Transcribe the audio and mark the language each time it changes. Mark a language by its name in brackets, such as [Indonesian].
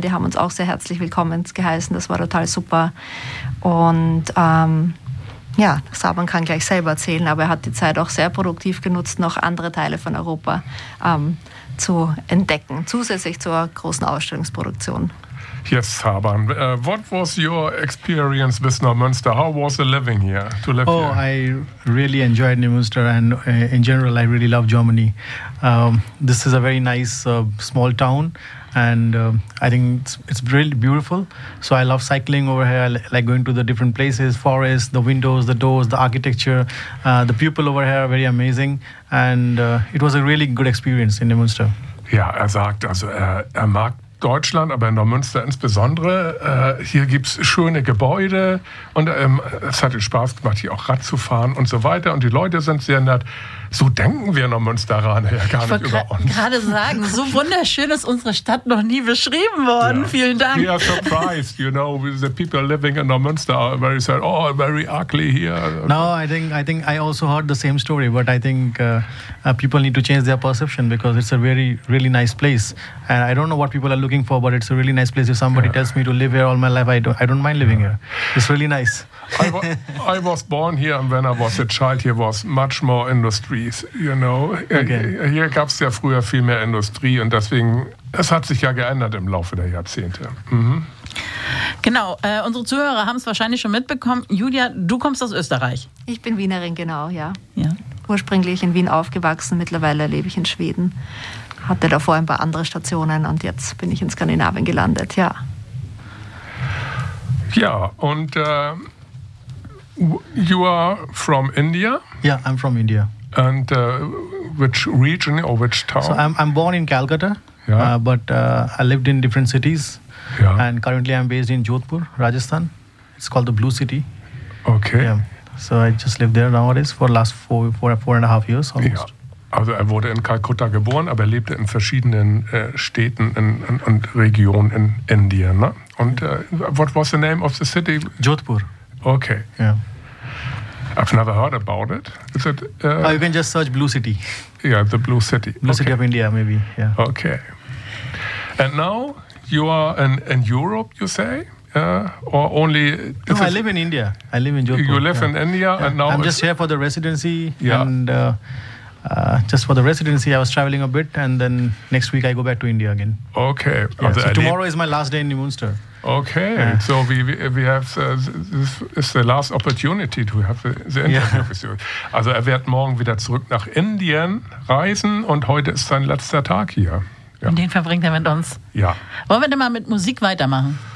[German] Die haben uns auch sehr herzlich willkommen geheißen. Das war total super. Und Saban kann gleich selber erzählen, aber er hat die Zeit auch sehr produktiv genutzt, noch andere Teile von Europa zu entdecken, zusätzlich zur großen Ausstellungsproduktion. [English] Yes, Saban. What was your experience with Neumünster? How was the living here? Oh, I really enjoyed Neumünster, and in general, I really love Germany. This is a very nice small town, and I think it's really beautiful. So I love cycling over here, like going to the different places, forests, the windows, the doors, the architecture. The people over here are very amazing, and it was a really good experience in Neumünster. [German] Yeah, er sagt, also er mag Deutschland, aber in Neumünster insbesondere. Hier gibt es schöne Gebäude und es hat Spaß gemacht, hier auch Rad zu fahren und so weiter. Und die Leute sind sehr nett. So denken wir Neumünsteraner ja gar nicht über uns. Ich wollte gerade sagen, so wunderschön ist unsere Stadt noch nie beschrieben worden. Yeah. Vielen Dank. [English] We are surprised, you know, the people living in Neumünster are very sad. Oh, very ugly here. No, I think I also heard the same story, but I think people need to change their perception, because it's a very, really nice place. And I don't know what people are looking for, but it's a really nice place. If somebody tells me to live here all my life, I don't mind living here. It's really nice. I was born here, and when I was a child, here was much more industry, you know. Okay. [German] Hier gab es ja früher viel mehr Industrie, und deswegen, es hat sich ja geändert im Laufe der Jahrzehnte. Mhm. Genau, unsere Zuhörer haben es wahrscheinlich schon mitbekommen. Julia, du kommst aus Österreich. Ich bin Wienerin, genau, ja. Ursprünglich in Wien aufgewachsen, mittlerweile lebe ich in Schweden. Hatte davor ein paar andere Stationen, und jetzt bin ich in Skandinavien gelandet, ja. Ja, und [English] you are from India? Yeah, I'm from India. And which region or which town? So I'm born in Calcutta, but I lived in different cities. Yeah. And currently I'm based in Jodhpur, Rajasthan. It's called the Blue City. Okay. Yeah. So I just live there nowadays for the last four and a half years almost. Yeah. [German] Also er wurde in Kalkutta geboren, aber er lebte in verschiedenen Städten und Regionen in Indien. Ne? Und [English] what was the name of the city? Jodhpur. Okay. Yeah. I've never heard about it. Is it you can just search Blue City. Yeah, the Blue City. Blue okay. City of India, maybe. Yeah. Okay. And now you are in Europe, you say? Or only... No, I live in India. I live in Jodhpur. You live in India and now... I'm just here for the residency and... just for the residency, I was traveling a bit, and then next week I go back to India again. Okay. Yeah. So tomorrow is my last day in New Munster. Okay. Yeah. So we have this is the last opportunity to have the interview with you. [German] Also er wird morgen wieder zurück nach Indien reisen und heute ist sein letzter Tag hier. Ja. Und den verbringt er mit uns. Ja. Wollen wir denn mal mit Musik weitermachen?